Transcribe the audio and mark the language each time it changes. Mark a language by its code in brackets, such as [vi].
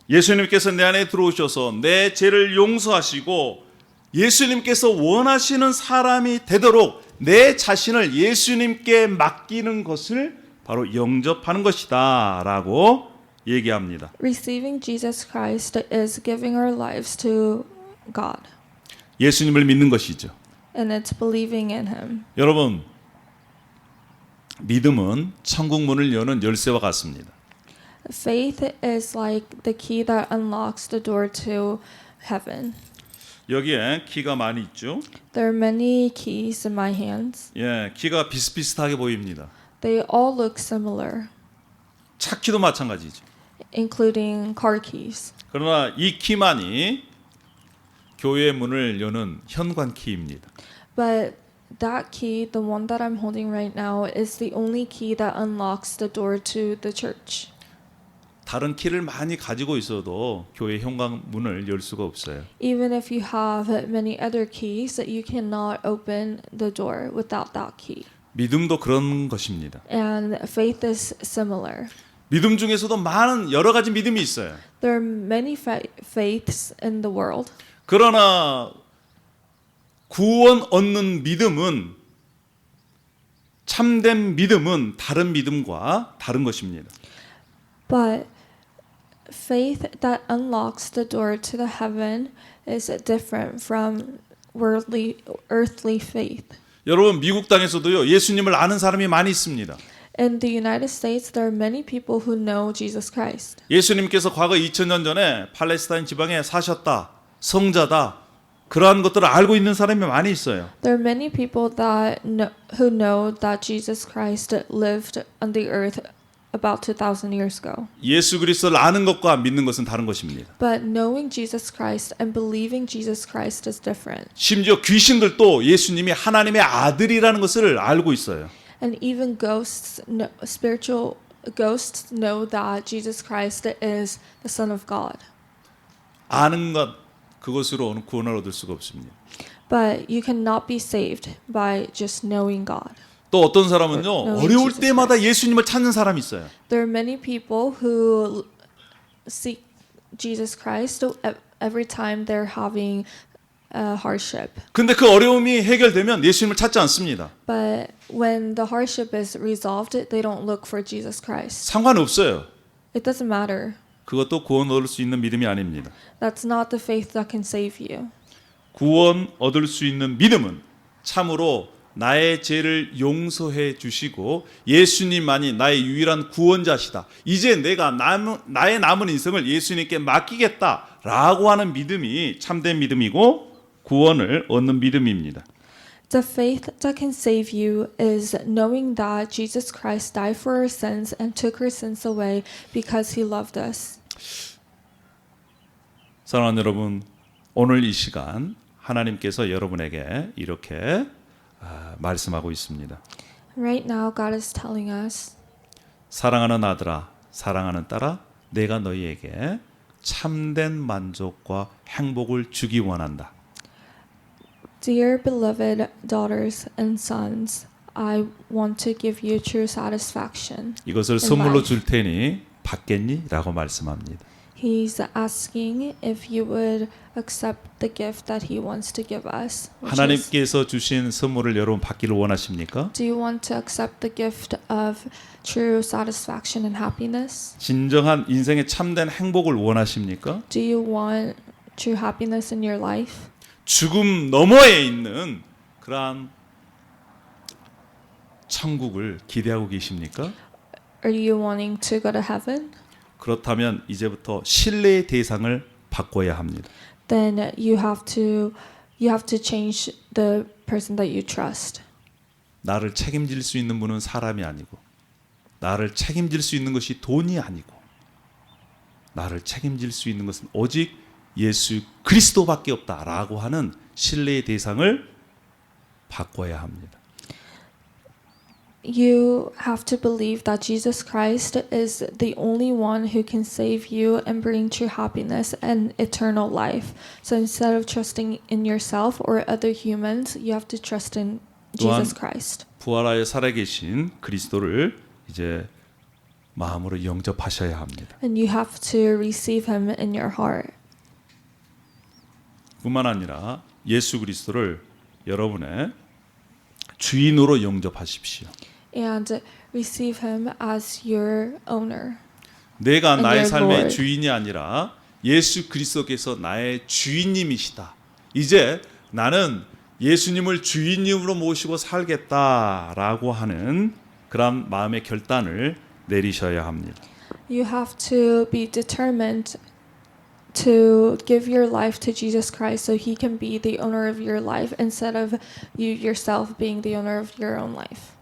[ko] 예수님께서 내 안에 들어오셔서 내 죄를 용서하시고 예수님께서 원하시는 사람이 되도록 내 자신을 예수님께 맡기는 것을 바로 영접하는 것이다 라고 얘기합니다. [en] Receiving Jesus Christ is giving our lives to God, [ko] 예수님을 믿는 것이죠. [en] and it's believing in him. [ko] 여러분, 믿음은 천국 문을 여는 열쇠와 같습니다. [en] Faith is like the key that unlocks the door to heaven. [ko] 여기에 키가 많이 있죠. [en] There are many keys in my hands. [ko] 예, 키가 비슷비슷하게 보입니다. [en] They all look similar, [ko] 차 키도 마찬가지죠. [en] including car keys. [ko] 그러나 이 키만이 교회의 문을 여는 현관 키입니다. [en] But that key, the one that I'm holding right now, is the only key that unlocks the door to the church. [ko] 다른 키를 많이 가지고 있어도 교회 현관 문을 열 수가 없어요. [en] Even if you have many other keys, you cannot open the door without that key. [ko] 믿음도 그런 것입니다. [en] And faith is similar. [ko] 믿음 중에서도 많은 여러 가지 믿음이 있어요. [en] There are many faiths in the world. [ko] 그러나 구원 얻는 믿음은, 참된 믿음은 다른 믿음과 다른 것입니다. [en] But faith that unlocks the door to the heaven is different from earthly faith. [ko] 여러분, 미국 땅에서도요, 예수님을 아는 사람이 많이 있습니다. [en] In the United States, there are many people who know Jesus Christ. [ko] 예수님께서 과거 2000년 전에 팔레스타인 지방에 사셨다, 성자다, 그러한 것들을 알고 있는 사람이 많이 있어요. [en] There are many people who know that Jesus Christ lived on the earth about 2,000 years ago. [ko] 예수 그리스도를 아는 것과 믿는 것은 다른 것입니다. [en] But knowing Jesus Christ and believing Jesus Christ is different. [ko] 심지어 귀신들도 예수님이 하나님의 아들이라는 것을 알고 있어요. [en] And even spiritual ghosts know that Jesus Christ is the Son of God. [ko] 아는 것, 그것으로 구원을 얻을 수가 없습니다. [en] But you cannot be saved by just knowing God. [ko] 또 어떤 사람은요, [en] knowing [ko] 어려울 [en] Jesus [ko] 때마다 예수님을 찾는 사람이 있어요. [en] There are many people who seek Jesus Christ every time they're having a hardship. [ko] 근데 그 어려움이 해결되면 예수님을 찾지 않습니다. [en] But when the hardship is resolved, they don't look for Jesus Christ. [ko] 상관없어요. [en] It doesn't matter. [ko] 그것도 구원 얻을 수 있는 믿음이 아닙니다. [en] That's not the faith that can save you. [ko] 구원 얻을 수 있는 믿음은 참으로 나의 죄를 용서해 주시고 예수님만이 나의 유일한 구원자시다. 이제 내가 나의 남은 인생을 예수님께 맡기겠다라고 하는 믿음이 참된 믿음이고 구원을 얻는 믿음입니다. [en] The faith that can save you is knowing that Jesus Christ died for our sins and took our sins away because he loved us. [ko] 사랑하는 여러분, 오늘 이 시간 하나님께서 여러분에게 이렇게 말씀하고 있습니다. [en] Right now, God is telling us [ko] 사랑하는 아들아, 사랑하는 딸아, 내가 너희에게 참된 만족과 행복을 주기 원한다. [en] Dear beloved daughters and sons, I want to give you true satisfaction. [ko] 이것을 [en] in [ko] 선물로 [en] life. [ko] 줄 테니 받겠니? 라고 말씀합니다. [en] He's asking if you would accept the gift that he wants to give us. which is, [ko] 하나님께서 주신 선물을 여러분 받기를 원하십니까? [en] do you want to accept the gift of true satisfaction and happiness? [ko] 진정한 인생의 참된 행복을 원하십니까? [en] Do you want true happiness in your life? [ko] 죽음 너머에 있는 그러한 천국을 기대하고 계십니까? [en] Are you wanting to go to heaven? [ko] 그렇다면 이제부터 신뢰의 대상을 바꿔야 합니다. [en] Then you have to change the person that you trust. [ko] 나를 책임질 수 있는 분은 사람이 아니고, 나를 책임질 수 있는 것이 돈이 아니고, 나를 책임질 수 있는 것은 오직 예수 그리스도밖에 없다라고 하는 신뢰의 대상을 바꿔야 합니다. [en] You have to believe that Jesus Christ is the only one who can save you and bring true happiness and eternal life. So instead of trusting in yourself or other humans, you have to trust in Jesus Christ. [ko] 부활하여 살아계신 그리스도를 이제 마음으로 영접하셔야 합니다. [en] And you have to receive him in your heart. [ko] 뿐만 아니라 예수 그리스도를 여러분의 주인으로 영접하십시오. [en] And receive him as your owner. [ko] 내가 [en] And [ko] 나의 [en] your [ko] 삶의 [en] Lord. [ko] 주인이 아니라 예수 그리스도께서 나의 주인님이시다. 이제 나는 예수님을 주인님으로 모시고 살겠다라고 하는 그런 마음의 결단을 내리셔야 합니다. [en] You have to be determined to give your life to Jesus Christ so he can be the owner of your life instead of you yourself being the owner of your own life.